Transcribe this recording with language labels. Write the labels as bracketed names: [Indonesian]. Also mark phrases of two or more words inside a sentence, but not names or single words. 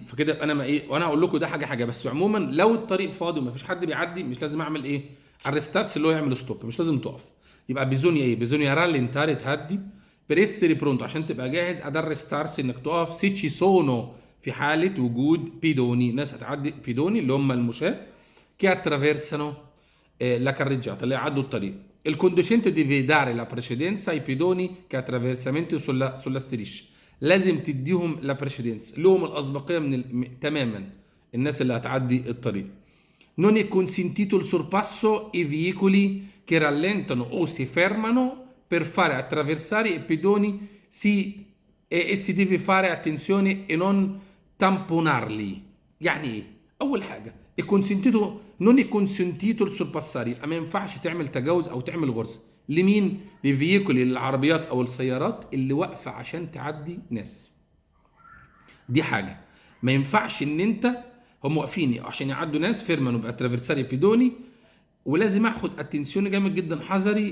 [Arabic] فكده انا ما ايه، وانا هقول لكم ده حاجه بس عموما لو الطريق فاضي وما فيش حد بيعدي مش لازم اعمل ايه الريستارس اللي هو يعمل ستوب، مش لازم تقف. يبقى بيزونيا ايه؟ [Italian] bisogna rallentare, [Arabic] تهدي. [Italian] per essere pronto [Arabic] عشان تبقى جاهز. [Italian] ad arrestarsi [Arabic] انك تقف. [Italian] se ci sono [Arabic] في حاله وجود بيدوني، ناس هتعدي بيدوني اللي هم المشاة [Italian] che attraversano la carreggiata [Arabic] اللي يعدوا الطريق. [Italian] il conducente deve dare la precedenza ai pedoni che attraversamento sulla striscia، [Arabic] لازم تديهم [Italian] la precedenza, [Arabic] لهم الاسبقيه تماما الناس اللي هتعدي الطريق. [Italian] Non è consentito il sorpasso ai veicoli che rallentano o si fermano per fare attraversare i pedoni e si deve fare attenzione e non tamponarli. [Arabic] يعني ايه؟ اول حاجه [Italian] non è consentito il sorpassare، [Arabic] ما ينفعش تعمل تجاوز او تعمل غرز. لمين؟ للفييكول، العربيات او السيارات اللي واقفه عشان تعدي ناس. دي حاجه ما ينفعش ان انت هم واقفين عشان يعدوا ناس [Italian] fermano per attraversare pedoni, [Arabic] ولازم اخد اتنسيون جامد جدا حذري.